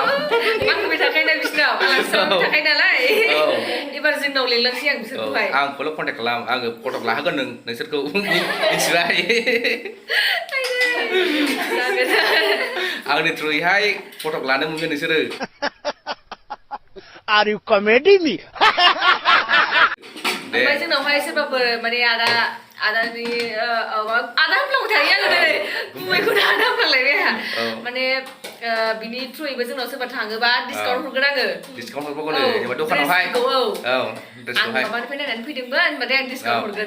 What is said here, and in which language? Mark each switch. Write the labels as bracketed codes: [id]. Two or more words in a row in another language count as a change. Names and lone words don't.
[brx] आं फैबाय थाखायोना बिसोरनाव आलासिफोर थाखायो नालाय एबार जोंनाव लिंलांसै आं बिसोरखौहाय आंखौल' कन्टेक्ट खालाम आङो फटक लाहोगोन नोंसोरखौ मिथिबाय आंनि थ्रुयैहाय फटक लानो मोनगोन नोंसोरो [en] Are you comedy me? [brx] ओमफ्राय जोंनावहाय सोरबाफोर माने आदानि आदा होनफ्लांबाय थायो आङो नै बुमैखौनो आदा होनफ्लांलायबाय आंहा माने बिनि थ्रुयैबो जोंनाव सोरबा थाङोबा डिसकाउन्ट हरगोन आङो डिसकाउन्ट हरबावगोन जेनेबा दखानावहाय आं माबानिफ्राय नायनानै फैदोंमोन होनबाथाय आं डिसकाउन्ट हरगोन